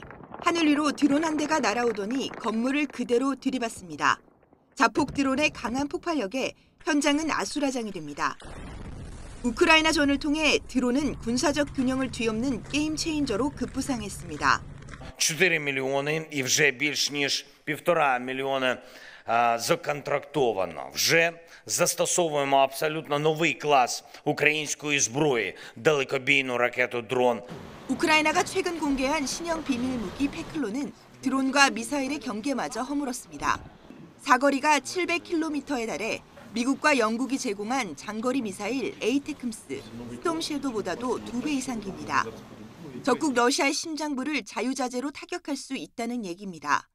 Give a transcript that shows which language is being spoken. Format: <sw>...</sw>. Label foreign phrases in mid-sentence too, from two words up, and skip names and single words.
<ko>하늘 위로 드론 한 대가 날아오더니 건물을 그대로 들이받습니다. 자폭 드론의 강한 폭발력에 현장은 아수라장이 됩니다. 우크라이나전을 통해 드론은 군사적 균형을 뒤엎는 게임 체인저로 급부상했습니다.</ko> <uk>4 мільйони і вже більш ніж 1,5 мільйони законтрактовано. Вже застосовуємо абсолютно новий клас української зброї – далекобійну ракету дрон.</uk> <ko>우크라이나가 최근 공개한 신형 비밀 무기 페클로는 드론과 미사일의 경계마저 허물었습니다. 사거리가 700km에 달해 미국과 영국이 제공한 장거리 미사일 에이테크스, 스톰 섀도보다도 2배 이상 깁니다. 적국 러시아의 심장부를 자유자재로 타격할 수 있다는 얘기입니다.</ko>